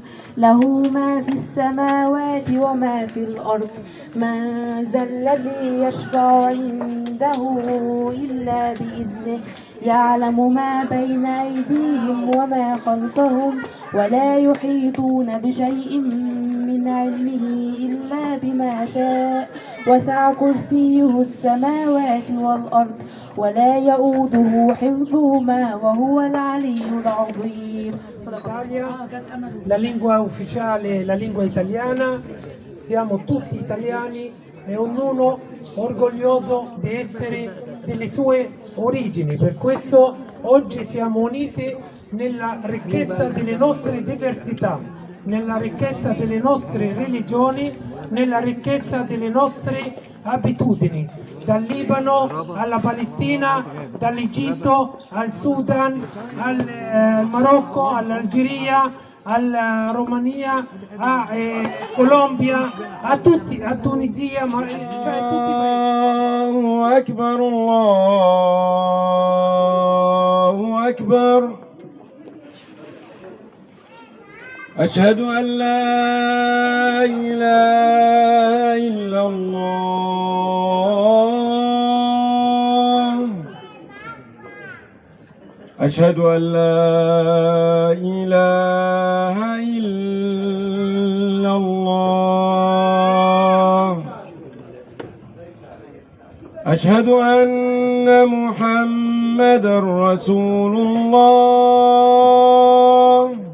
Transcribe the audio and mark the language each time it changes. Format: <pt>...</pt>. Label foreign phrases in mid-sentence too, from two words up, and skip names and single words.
<ar>له ما في السماوات وما في الأرض من ذا الذي يشفع عنده إلا بإذنه يعلم ما بين أيديهم وما خلفهم ولا يحيطون بشيء من علمه إلا بما شاء وسع كرسيه السماوات والأرض ولا يؤوده حفظهما وهو العلي العظيم.</ar> <it>La lingua ufficiale è la lingua italiana, siamo tutti italiani e ognuno orgoglioso di essere delle sue origini, per questo oggi siamo uniti nella ricchezza delle nostre diversità, nella ricchezza delle nostre religioni, nella ricchezza delle nostre abitudini, dal Libano alla Palestina, dall'Egitto al Sudan, al Marocco, all'Algeria, alla Romania, a Colombia, a tutti, a Tunisia, cioè tutti i paesi.</it> <ar>الله أكبر، الله أكبر. أشهد أن لا إله إلا الله أشهد أن لا إله إلا الله أشهد أن محمدًا رسول الله</ar>